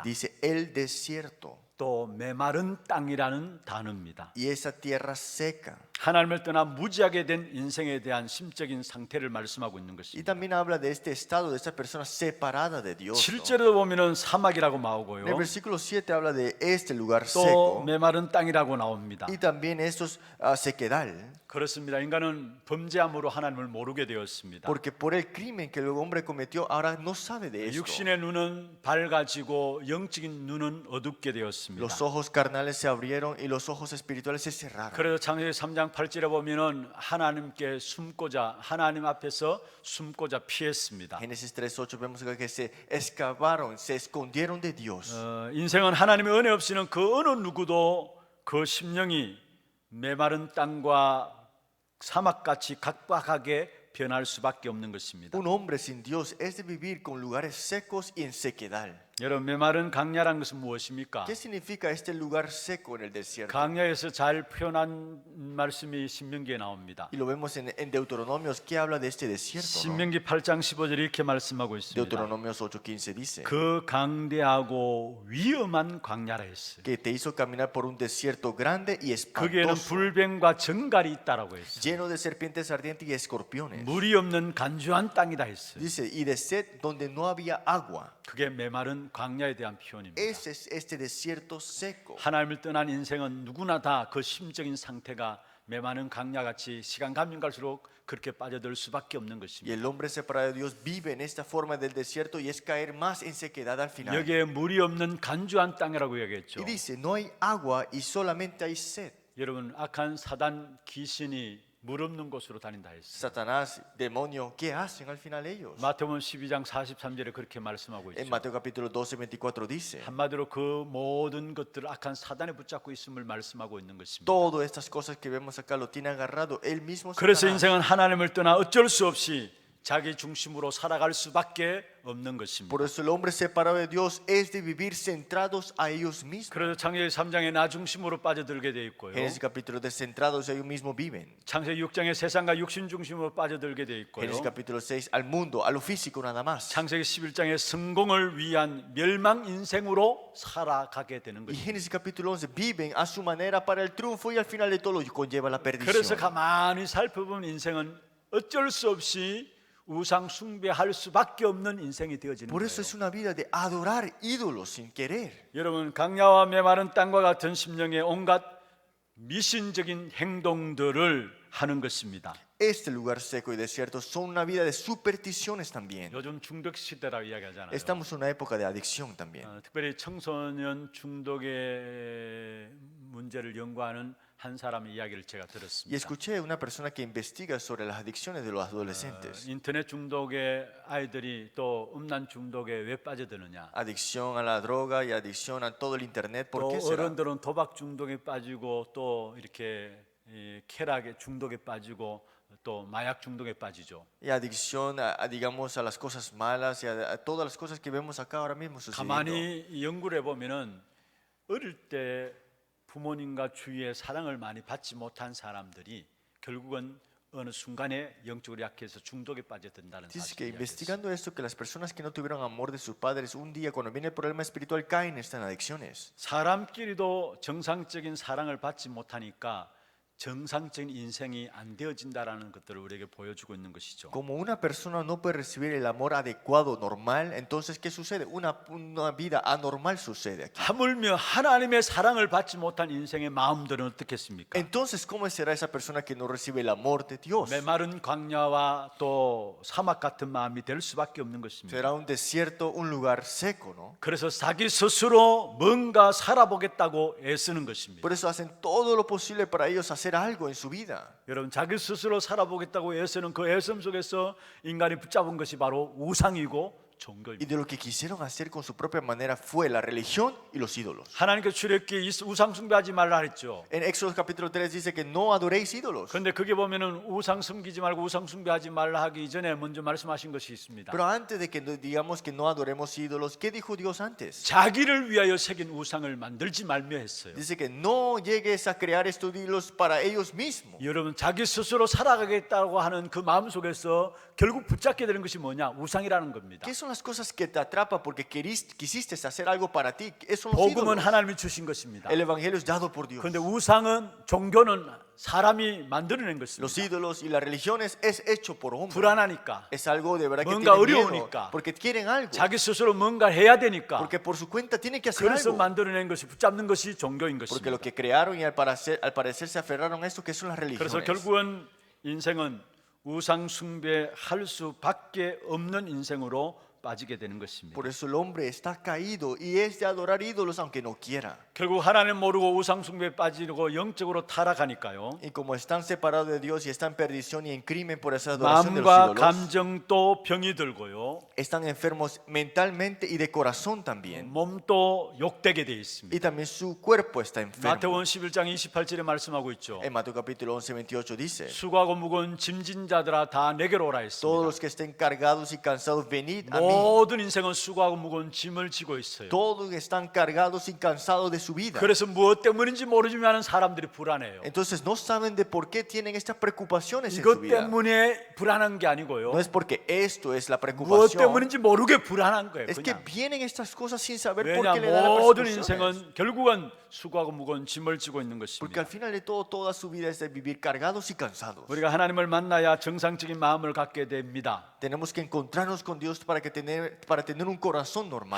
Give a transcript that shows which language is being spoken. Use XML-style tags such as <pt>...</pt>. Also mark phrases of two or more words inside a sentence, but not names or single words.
<es>Dice el desierto</es> <ko>또 메마른 땅이라는 단어입니다.</ko> <es>y esa tierra seca.</es> <ko>하나님을 떠나 무지하게 된 인생에 대한 심적인 상태를 말씀하고 있는</ko> <es>Y</es> <ko>것입니다.</ko> <es>también habla de este estado de esa persona separada de Dios. ¿no?</es> <ko>7절에도 보면은 사막이라고</ko> <es>En el</es> <ko>나오고요.</ko> <es>versículo 7 habla de este lugar</es> <ko>또</ko> <es>seco</es> <ko>메마른 땅이라고 나옵니다.</ko> <es>y también estos sequedal.</es> <ko>그렇습니다. 인간은 범죄함으로 하나님을 모르게 되었습니다.</ko> <es>Porque por el crimen que el hombre cometió, ahora no sabe de esto.</es> <ko>육신의 눈은 밝아지고 영적인 눈은 어둡게 되었습니다. 열렸습니다.</ko> <es>Los ojos carnales se abrieron y los ojos espirituales se cerraron.</es> <ko>그래서 창세기 3장 8절에 보면은 하나님께 숨고자 하나님 앞에서 숨고자 피했습니다.</ko> <es>Génesis 3:8 vemos que se escaparon, se escondieron de Dios.</es> <ko>인생은 하나님의 은혜 없이는 그 어느 누구도 그 심령이 메마른 땅과 사막같이 각박하게 변할 수밖에 없는 것입니다.</ko> <es>Un hombre sin Dios es de vivir con lugares secos y en sequedad.</es> <ko>여러분, 메마른 강야란 것은 무엇입니까?</ko> <es>¿Qué significa este lugar seco en el desierto?</es> <ko>강야에서 잘 표현한 말씀이 신명기에 나옵니다.</ko> <es>Y lo vemos en Deuteronomios que habla de este desierto, ¿no?</es> <ko>신명기 8장 15절에 이렇게 말씀하고 있습니다.</ko> <es>Deuteronomios 8:15 dice</es> <ko>그 강대하고 위험한 광야라 했어요.</ko> <es>que te hizo caminar por un desierto grande y</es> <ko>거기에는</ko> <es>espantoso,</es> <ko>불뱀과 정갈이 있다라고 했어요.</ko> <es>lleno de serpientes ardientes y escorpiones.</es> <ko>물이 없는 간주한 땅이다 했어요.</ko> <es>Dice, y de sed donde no había agua.</es> <ko>그게 메마른 광야에 대한 표현입니다.</ko> <es>Ese es este desierto seco.</es> <ko>하나님을 떠난 인생은 누구나 다 그 심적인 상태가 메마른 강야같이 시간 가면 갈수록 그렇게 빠져들 수밖에 없는</ko> <es>Y</es> <ko>것입니다.</ko> <es>el hombre separado de Dios vive en esta forma del desierto y es caer más en sequedad al final.</es> <ko>여기에 물이 없는 간주한 땅이라고 얘기했죠.</ko> <es>Y dice, no hay agua y solamente hay sed.</es> <ko>여러분, 악한 사단 귀신이 물 없는 곳으로 다닌다 했어요.</ko> <es>Satanás, demonio, ¿qué hacen al final ellos?</es> <ko>마태복음 12장 43절에 그렇게 말씀하고</ko> <es>En</es> <ko>있죠.</ko> <es>Mateo capítulo 12:24 dice,</es> <ko>한마디로 그 모든 것들을 악한 사단에 붙잡고 있음을 말씀하고 있는 것입니다.</ko> <es>todas estas cosas que vemos acá lo tiene agarrado el mismo</es> <ko>그래서</ko> <es>Satanás.</es> <ko>인생은 하나님을 떠나 어쩔 수 없이 자기 중심으로 살아갈 수밖에 없는 것입니다.</ko> <es>Por eso el hombre separado de Dios es de vivir centrados a ellos mismos.</es> <ko>그래서 창세기 3장에 나 중심으로 빠져들게 돼 있고요.</ko> <es>Génesis capítulo de centrados a ellos mismos viven.</es> <ko>창세기 6장에 세상과 육신 중심으로 빠져들게 돼 있고요.</ko> <es>Génesis capítulo 6 al mundo, a lo físico nada más.</es> <ko>창세기 11장에 성공을 위한 멸망 인생으로 살아가게 되는</ko> <es>Y</es> <ko>것입니다.</ko> <es>Génesis capítulo 11 viven a su manera para el triunfo y al final de todo lo conlleva la</es> <ko>그래서</ko> <es>perdición.</es> <ko>가만히 살펴보면 인생은 어쩔 수 없이 우상 숭배할 수밖에 없는 인생이 되어지는</ko> <es>Por eso</es> <ko>거예요.</ko> <es>es una vida de adorar ídolos sin querer.</es> <ko>여러분, 강야와 메마른 땅과 같은 심령의 온갖 미신적인 행동들을 하는 것입니다.</ko> <es>Este lugar seco y desierto son una vida de supersticiones también.</es> <ko>요즘 중독 시대라고 이야기하잖아요.</ko> <es>Estamos en una época de adicción también.</es> <ko>특별히 청소년 중독의 문제를 연구하는 한 사람의 이야기를 제가</ko> <es>Y</es> <ko>들었습니다.</ko> <es>escuché una persona que investiga sobre las adicciones de los adolescentes.</es> <ko>인터넷 중독의 아이들이 또 음란 중독에 왜 빠져드느냐?</ko> <es>Adicción a la droga y adicción a todo el internet. ¿Por</es> <ko>또</ko> <es>qué será?</es> <ko>어른들은 도박 중독에 빠지고 또 이렇게 쾌락의 중독에 빠지고 또 마약 중독에 빠지죠.</ko> <es>Y adicción digamos, a las cosas malas y a todas las cosas que vemos acá ahora mismo sucediendo.</es> <ko>가만히 연구를 해보면은 어릴 때 부모님과 주위의 사랑을 많이 받지 못한 사람들이 결국은 어느 순간에 영적으로 약해서 중독에 빠져든다는</ko> <es>Dice que</es> <ko>사실을 이야기했어요.</ko> <es>investigando esto, que las personas que no tuvieron amor de sus padres, un día cuando viene el problema espiritual caen en estas adicciones.</es> <ko>사람끼리도 정상적인 사랑을 받지 못하니까 정상적인 인생이 안 되어진다라는 것들을 우리에게 보여주고 있는 것이죠.</ko> <es>Como una persona no puede recibir el amor adecuado, normal, entonces ¿qué sucede? Una vida anormal sucede aquí.</es> <ko>하물며 하나님의 사랑을 받지 못한 인생의 마음들은 어떻겠습니까?</ko> <es>Entonces, ¿cómo será esa persona que no recibe el amor de Dios?</es> <ko>메마른 광야와 또 사막 같은 마음이 될 수밖에 없는 것입니다.</ko> <es>Será un desierto, un lugar seco, ¿no?</es> <ko>그래서 자기 스스로 뭔가 살아보겠다고 애쓰는 것입니다.</ko> <es>Por eso hacen todo lo posible para ellos hacer algo en su vida.</es> <ko>여러분, 자기 스스로 살아보겠다고 애쓰는 그 애씀 속에서 인간이 붙잡은 것이 바로 우상이고</ko> <es>Y</es> <ko>종교입니다.</ko> <es>de lo que quisieron hacer con su propia manera fue la religión y los ídolos.</es> <ko>하나님께 출애굽기 우상 숭배하지 말라 했죠.</ko> <es>En Éxodo capítulo 3 dice que no adoréis ídolos.</es> <ko>그런데 그게 보면은 우상 섬기지 말고 우상 숭배하지 말라 하기 이전에 먼저 말씀하신 것이 있습니다.</ko> <es>Pero antes de que digamos que no adoremos ídolos, ¿qué dijo Dios antes?</es> <ko>자기를 위하여 새긴 우상을 만들지 말며 했어요.</ko> <es>Dice que no llegues a crear estos ídolos para ellos mismos.</es> <ko>여러분, 자기 스스로 살아가겠다고 하는 그 마음 속에서 결국 붙잡게 되는 것이 뭐냐? 우상이라는 겁니다.</ko> <es>¿Qué son las cosas que te atrapan porque quisiste hacer algo para ti? Esos son los</es> <ko>복음은</ko> <es>ídolos.</es> <ko>하나님이 주신 것입니다.</ko> <es>El evangelio es dado por Dios.</es> <ko>그런데 우상은 종교는 사람이 만들어낸</ko> <es>Los</es> <ko>것입니다.</ko> <es>ídolos y las religiones es hecho por hombres.</es> <ko>불안하니까,</ko> <es>Es algo de verdad que</es> <ko>뭔가</ko> <es>tienen miedo,</es> <ko>어려우니까.</ko> <es>porque quieren algo,</es> <ko>자기 스스로 뭔가 해야 되니까,</ko> <es>porque por su cuenta tienen que hacer</es> <ko>그래서</ko> <es>algo,</es> <ko>만들어낸 것이 붙잡는 것이 종교인</ko> <es>porque lo</es> <ko>것입니다.</ko> <es>que crearon y al parecer se aferraron a esto que son las</es> <ko>그래서</ko> <es>religiones.</es> <ko>결국은 인생은 우상 숭배할 수밖에 없는 인생으로 빠지게 되는 것입니다.</ko> <es>Por eso el hombre está caído y es de adorar ídolos aunque no quiera.</es> <ko>결국 하나님 모르고 우상 숭배에 빠지고 영적으로 타락하니까요.</ko> <es>Y como están separados de Dios y están en perdición y en crimen por esa adoración de los</es> <ko>마음과</ko> <es>ídolos,</es> <ko>감정도 병이 들고요.</ko> <es>están enfermos mentalmente y de corazón también.</es> <ko>몸도 욕되게 돼 있습니다.</ko> <es>Y también su cuerpo está enfermo.</es> <ko>마태복음 11장 28절에 말씀하고 있죠.</ko> <es>En Mateo capítulo 11, 28 dice:</es> <ko>수고하고 무거운 짐진 자들아 다 내게로 오라</ko> <es>Todos</es> <ko>했습니다.</ko> <es>los que estén cargados y cansados, venid a mí.</es> <ko>모든 인생은 수고하고 무거운 짐을 지고 있어요.</ko> <es>Todos están cargados y cansados de su vida.</es> <ko>그래서 무엇 때문인지 모르지만 사람들이 불안해요.</ko> <es>Entonces no saben de por qué tienen estas preocupaciones en su</es> <ko>이것</ko> <es>vida.</es> <ko>때문에 불안한 게 아니고요.</ko> <es>No es porque esto es la</es> <ko>무엇</ko> <es>preocupación,</es> <ko>때문에 모르게 불안한 거예요.</ko> <es>es que</es> <ko>그냥.</ko> <es>vienen estas cosas sin saber por</es> <ko>왜냐</ko> <es>qué le da la</es> <ko>모든</ko> <es>persecución.</es> <ko>인생은 결국은 수고하고 무거운 짐을 지고 있는</ko> <es>Porque</es> <ko>것입니다.</ko> <es>al final de todo, toda su vida es de vivir cargados y cansados.</es> <ko>우리가 하나님을 만나야 정상적인 마음을 갖게 됩니다.</ko> <es>Tenemos que encontrarnos con Dios para tener un corazón normal.</es>